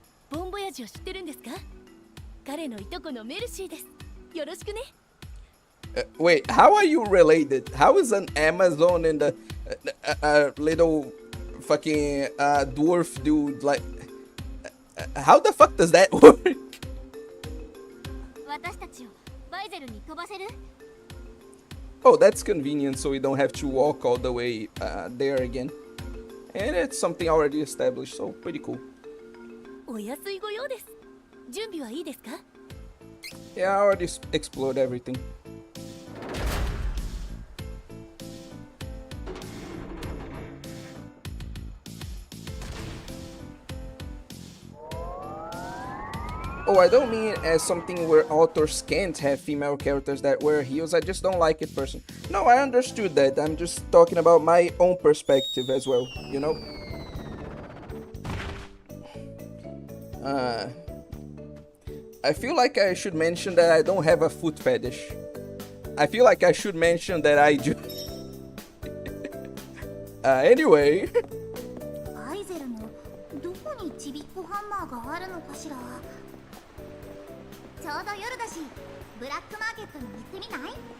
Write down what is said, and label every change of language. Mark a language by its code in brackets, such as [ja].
[ja] ボンボヤジを知ってるんですか？彼のいとこのメルシーです。よろしくね。 [en] Wait, how are you related? How is an Amazon and a little fucking dwarf dude like? How the fuck does that work? [ja] 私たちをバイゼルに飛ばせる？ [en] Oh, that's convenient, so we don't have to walk all the way there again. And it's something already established, so pretty cool. [ja] お安いご用です。準備はいいですか？ [en] Yeah, I already explored everything. Oh, I don't mean it as something where authors can't have female characters that wear heels. I just don't like it personally. No, I understood that. I'm just talking about my own perspective as well, you know? I feel like I should mention that I don't have a foot fetish. I feel like I should mention that I do. Anyway. [ja] バイゼルのどこにちびっこハンマーがあるのかしら。ちょうど夜だし、ブラックマーケットに行ってみない？